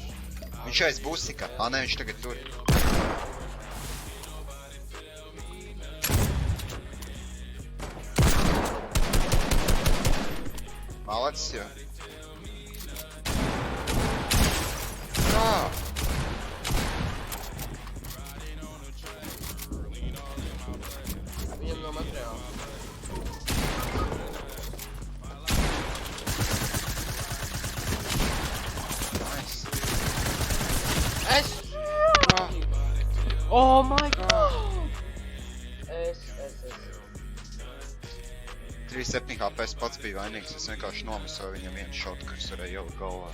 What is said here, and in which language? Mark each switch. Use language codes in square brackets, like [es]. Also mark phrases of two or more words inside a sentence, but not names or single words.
[lv] Viņš aiz busika. Nē, viņš tagad tur. Malacis jau. Kā? Viņam nav materiāla. Nice. [en] Es! Oh my god! [lv] Es. 3-7 HP pats bija vainīgs, es vienkārši nomisoju viņam vienu šotu, kas varēja ielikt galvā.